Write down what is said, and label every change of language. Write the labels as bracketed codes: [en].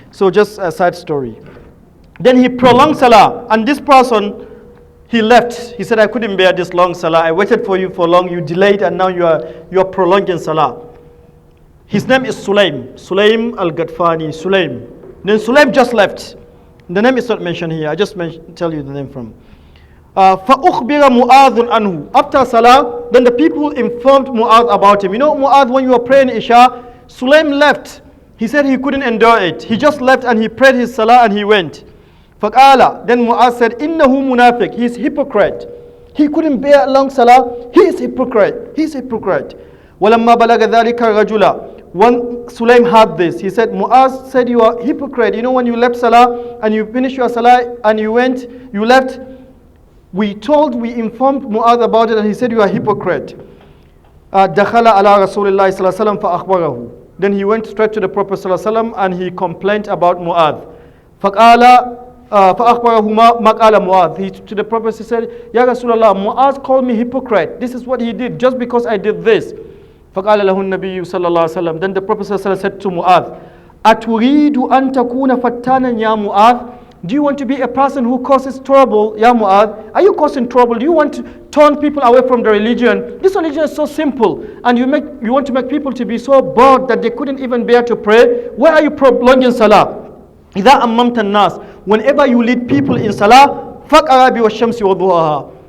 [en] So just a side story. Then he prolonged Salah, and this person, he left. He said, I couldn't bear this long Salah. I waited for you for long. You delayed, and now you are prolonging Salah. His name is Sulaim al-Gadfani, Sulaim. Then Sulaim just left. The name is not mentioned here. I just tell you the name from. [ar] فَأُخْبِرَ مُعَاذٌ anhu. [en] After Salah, then the people informed Mu'adh about him. You know, Mu'adh, when you were praying Isha, Sulaim left. He said he couldn't endure it. He just left and he prayed his Salah and he went. [ar] فَقَالَ. [en] Then Mu'adh said, إِنَّهُ munafiq. He's hypocrite. He couldn't bear long Salah. He is hypocrite. He's hypocrite. [ar] وَلَمَّا بَلَغَ ذَلِكَ الرَّجُلَ. [en] When Sulaim had this, he said, Mu'adh said, you are hypocrite. You know, when you left Salah and you finished your Salah and you left, we informed Mu'adh about it and he said, you are hypocrite. [ar] دَخَلَ عَلَى رَسُولِ اللَّهِ صَلَّى اللَّهُ عَلَيْهِ وَسَلَّمَ فَأَخْبَرَهُ. [en] Then he went straight to the Prophet ﷺ and he complained about Mu'adh. [ar] فَقَالَ فَأَخْبَرَهُ مَا قَالَ Mu'adh. [en] To the Prophet he said, Ya Rasulullah, Mu'adh called me hypocrite. This is what he did just because I did this. [ar] فَقَالَ لَهُ النَّبِيُّ صَلَّى اللَّهُ عَلَيْهِ وسلم. [en] Then the Prophet ﷺ said to Mu'adh, [ar] أَتُرِيدُ أَن تَكُونَ فَتَّانًا يَا Mu'adh. [en] Do you want to be a person who causes trouble, Ya Mu'adh? Are you causing trouble? Do you want to turn people away from the religion? This religion is so simple, and you want to make people to be so bored that they couldn't even bear to pray. Why are you prolonging Salah? [ar] إِذَا أَمَّمْتَ النَّاسِ. [en] Whenever you lead people in Salah, [ar] فَقْرَأْ بِوَالشَّمْسِ وَضُحَاهَا.